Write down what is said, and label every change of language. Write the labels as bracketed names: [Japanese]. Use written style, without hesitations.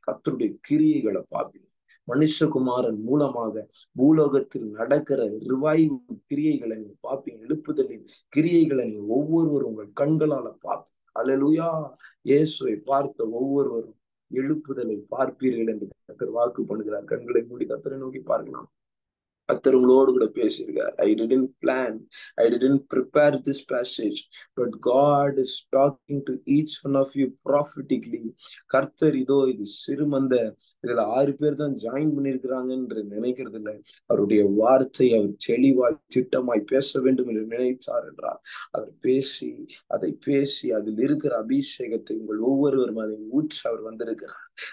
[Tamil] கர்த்தருடைய கிரியைகளை பார்ப்பீங்க. மனுஷகுமாரன் மூலமாக பூலோகத்தில் நடக்கிற ரிவைவல் கிரியைகளை நீங்க பார்ப்பீங்க. எழுப்புதலின் கிரியைகளை நீங்க ஒவ்வொருவரும் உங்கள் கண்களால பார்ப்பீங்க. அல்லேலூயா. இயேசுவை பார்த்த ஒவ்வொருவரும் எழுப்புதலை பார்ப்பீர்கள் என்று கர்த்தர் வாக்கு பண்ணுகிறார். கண்களை மூடி கர்த்தரை நோக்கி பார்க்கலாம். கர்த்தர் உங்களோடு கூட பேசியிருக்கார். [English] I didn't plan, I didn't prepare this passage, but God is talking to each one of you prophetically. [Tamil] கர்த்தர் இதோ இது சிறுமந்த இதுல 6 பேர் தான் ஜாயின் பண்ணியிருக்கிறாங்க என்று நினைக்கிறது இல்லை. அவருடைய வார்த்தை அவர் தெளிவாய் திட்டமாய் பேச வேண்டும் என்று நினைத்தார் என்றார். அவர் அதை பேசி அதில் இருக்கிற அபிஷேகத்தை உங்கள் ஒவ்வொருவர் மேலே ஊற்ற அவர் வந்திருக்கிறார்.